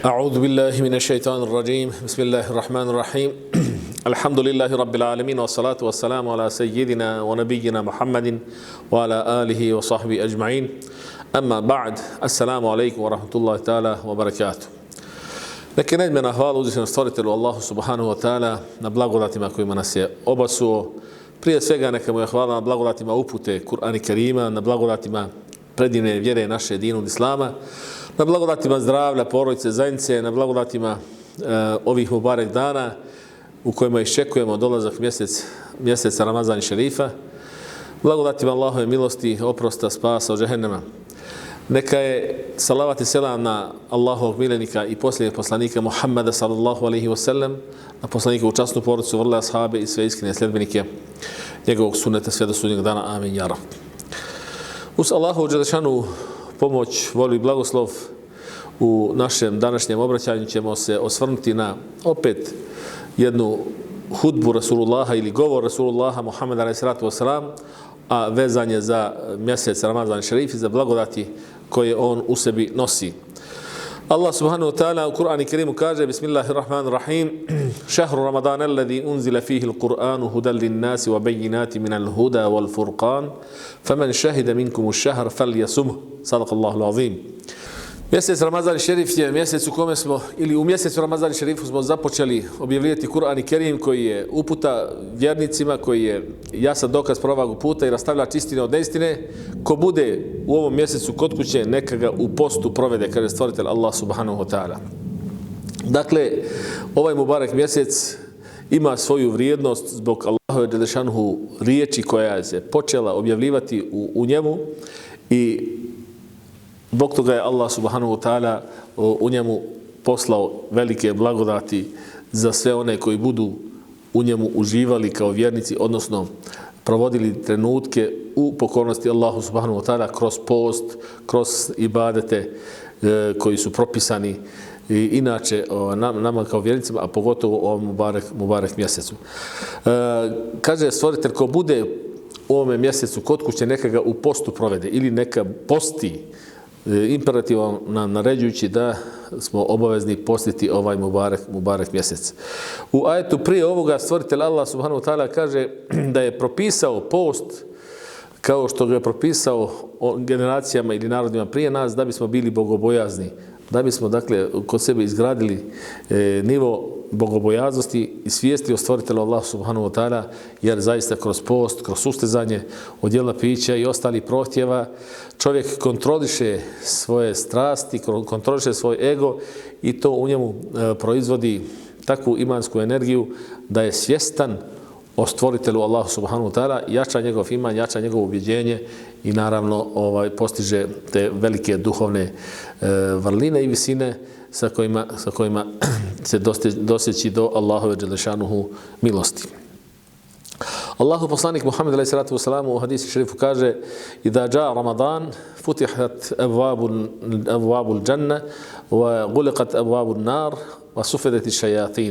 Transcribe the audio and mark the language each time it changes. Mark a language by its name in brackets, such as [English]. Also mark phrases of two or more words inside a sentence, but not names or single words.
[Arabic] أعوذ بالله من الشيطان الرجيم بسم الله الرحمن الرحيم الحمد لله رب العالمين والصلاة والسلام على سيدنا ونبينا محمد وعلى آله وصحبه أجمعين أما بعد السلام عليكم ورحمة الله تعالى وبركاته. [Bosnian] Neke neizmjerna hvala uzvišenom stvoritelju Allahu [Arabic] سبحانه وتعالى [Bosnian] na blagodatima kojima nas je obasuo. Prije svega neka mu je hvala na blagodatima upute Kur'ana Kerima, na blagodatima predivne vjere naše dinu Islama, na blagodatima zdravlja, porodice, zajednice, na blagodatima ovih mubarek dana u kojima iščekujemo dolazak mjeseca Ramazan šerifa, blagodatima Allahove milosti, oprosta, spasa od džehennema. Neka je salavat i selam na Allahovog miljenika i posljednjeg poslanika Muhammeda [Arabic] صلى الله عليه وسلم, [Bosnian] na poslanika u časnu porodicu, vrle ashabe i sve iskrene sljedbenike njegovog sunneta sve do sudnjeg dana. [Arabic] آمين، يا رب. [Bosnian] Uz Allahovu dželešanu pomoć, volu i blagoslov u našem današnjem obraćanju ćemo se osvrnuti na opet jednu hudbu Rasulullaha ili govor Rasulullaha Muhammeda [Arabic] عليه الصلاة والسلام, [Bosnian] a vezan je za mjesec Ramazan šerif i za blagodati koje on u sebi nosi. [Arabic] الله سبحانه وتعالى [Bosnian] u Kur'anu Kerimu kaže [Arabic] بسم الله الرحمن الرحيم شهر رمضان الذي أنزل فيه القرآن هدى للناس وبينات من الهدى والفرقان فمن شهد منكم الشهر فليصمه. صدق الله العظيم. [Bosnian] Mjesec Ramazan šerif je mjesec u kome smo, ili u mjesecu Ramazan šerifu smo započeli objavljivati Kur'an Kerim koji je uputa vjernicima, koji je jasan dokaz pravog puta i rastavljač istine od neistine. Ko bude u ovom mjesecu kod kuće, neka ga u postu provede, kaže stvoritelj Allah [Arabic] سبحانه وتعالى. [Bosnian] Dakle, ovaj mubarek mjesec ima svoju vrijednost zbog Allahove dželešanuhu riječi koja se počela objavljivati u njemu i zbog toga je Allah [Arabic] سبحانه وتعالى [Bosnian] u njemu poslao velike blagodati za sve one koji budu u njemu uživali kao vjernici, odnosno provodili trenutke u pokornosti Allahu [Arabic] سبحانه وتعالى [Bosnian] kroz post, kroz ibadete koji su propisani i inače nama kao vjernicima, a pogotovo u ovom mubarek mjesecu. Kaže stvoritelj, ko bude u ovome mjesecu kod kuće, neka ga u postu provede ili neka posti, imperativom nam naređujući da smo obavezni postiti ovaj mubarek mjesec. U ajetu prije ovoga stvoritelj Allah [Arabic] سبحانه وتعالى [Bosnian] kaže da je propisao post kao što ga je propisao generacijama ili narodima prije nas, da bismo bili bogobojazni, da bismo dakle kod sebe izgradili nivo bogobojaznosti i svijesti o stvoritelju Allah [Arabic] سبحانه وتعالى, [Bosnian] jer zaista kroz post, kroz sustezanje od jela, pića i ostalih prohtjeva čovjek kontroliše svoje strasti, kontroliše svoj ego i to u njemu proizvodi takvu imansku energiju da je svjestan o stvoritelju Allahu [Arabic] سبحانه وتعالى, [Bosnian] jača njegov iman, jača njegovo ubjeđenje i naravno postiže te velike duhovne vrline i visine sa kojima se doseći do Allahove dželešanuhu milosti. Allahu poslanik Muhammed [Arabic] عليه الصلاة والسلام [Bosnian] u hadisu šerifu kaže: [Arabic] "إذا جاء رمضان فتحت أبواب الجنة وغلقت أبواب النار وصفدت الشياطين."